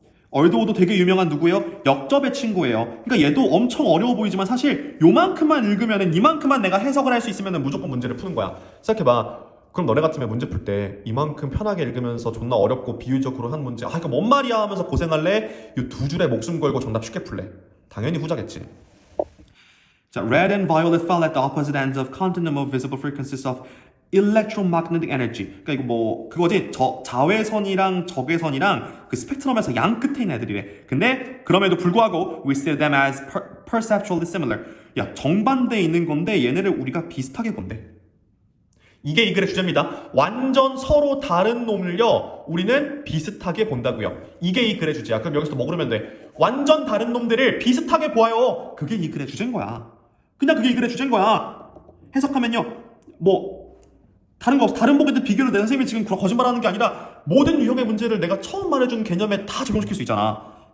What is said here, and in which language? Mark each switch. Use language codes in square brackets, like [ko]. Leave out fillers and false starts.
[ko] 얼도도 되게 유명한 누구예요? 역접의 친구예요. 그러니까 얘도 엄청 어려워 보이지만 사실 요만큼만 읽으면은 이만큼만 내가 해석을 할 수 있으면은 무조건 문제를 푸는 거야. 생각해봐. 그럼 너네 같으면 문제 풀 때 이만큼 편하게 읽으면서 존나 어렵고 비유적으로 한 문제 이거 뭔 말이야 하면서 고생할래? 이 두 줄에 목숨 걸고 정답 쉽게 풀래? 당연히 후자겠지. [en] 자, red and violet fall at the opposite ends of continuum of visible frequencies of electromagnetic energy. [ko] 그러니까 이거 뭐 그거지. 자외선이랑 적외선이랑 그 스펙트럼에서 양 끝에 있는 애들이래. 근데 그럼에도 불구하고 [en] we see them as perceptually similar. [ko] 야, 정반대에 있는 건데 얘네를 우리가 비슷하게 본대. 이게 이 글의 주제입니다. 완전 서로 다른 놈을요 우리는 비슷하게 본다고요. 이게 이 글의 주제야. 그럼 여기서 뭐 그러면 돼? 완전 다른 놈들을 비슷하게 보아요. 그게 이 글의 주제인 거야. 그냥 그게 이 글의 주제인 거야. 해석하면요 뭐 다른 보기들 비교를 내 선생님이 지금 거짓말하는 게 아니라 모든 유형의 문제를 내가 처음 말해준 개념에 다 적용시킬 수 있잖아.